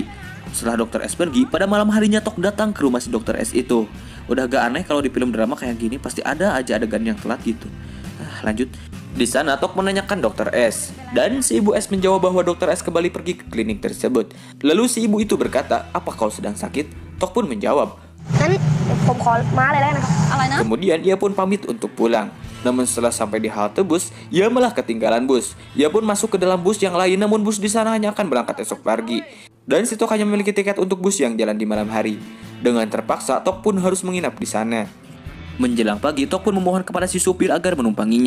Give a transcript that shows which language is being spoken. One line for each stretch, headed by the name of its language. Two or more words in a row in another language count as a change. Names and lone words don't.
Indonesian: Setelah Dokter S pergi, pada malam harinya Tok datang ke rumah si Dokter S itu. Udah gak aneh kalau di film drama kayak gini pasti ada aja adegan yang telat gitu. Lanjut. Di sana Tok menanyakan Dokter S, dan si ibu S menjawab bahwa Dokter S kembali pergi ke klinik tersebut. Lalu si ibu itu berkata, "Apa kau sedang sakit?" Tok pun menjawab,
Thai: งั้นผมขอม้าเลยแล้วกันนะครับ อะไรนะ
Indonesian: Kemudian ia pun pamit untuk pulang. Namun setelah sampai di halte bus, ia malah ketinggalan bus. Ia pun masuk ke dalam bus yang lain, namun bus di sana hanya akan berangkat esok pagi. Dan si Tok hanya memiliki tiket untuk bus yang jalan di malam hari. Dengan terpaksa, Tok pun harus menginap di sana. Menjelang pagi, Tok pun memohon kepada si supir agar menumpanginya.